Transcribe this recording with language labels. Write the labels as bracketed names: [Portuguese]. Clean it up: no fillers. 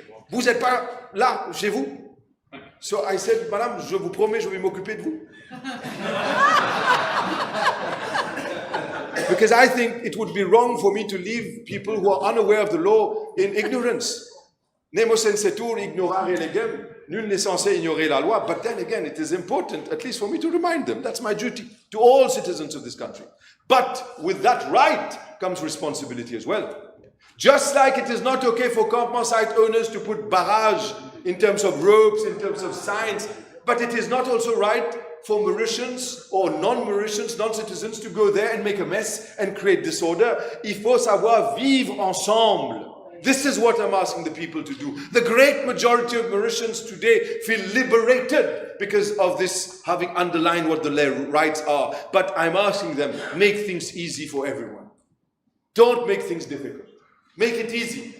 [French] Vous n'êtes pas là, chez vous. [English] So I said, [French] Madame, je vous promets, je vais m'occuper de vous. [English] Because I think it would be wrong for me to leave people who are unaware of the law in ignorance. [Latin] Nemo sensetur ignorare legem. [French] Nul n'est censé ignorer la loi. [English] But then again, it is important, at least for me, to remind them. That's my duty to all citizens of this country. But with that right comes responsibility as well. Just like it is not okay for campement site owners to put barrage in terms of ropes, in terms of signs, But it is not also right for Mauritians or non-Mauritians, non-citizens to go there and make a mess and create disorder. [French] Il faut savoir vivre ensemble. [English] This is what I'm asking the people to do. The great majority of Mauritians today feel liberated because of this, having underlined what the rights are. But I'm asking them, make things easy for everyone. Don't make things difficult. Make it easy.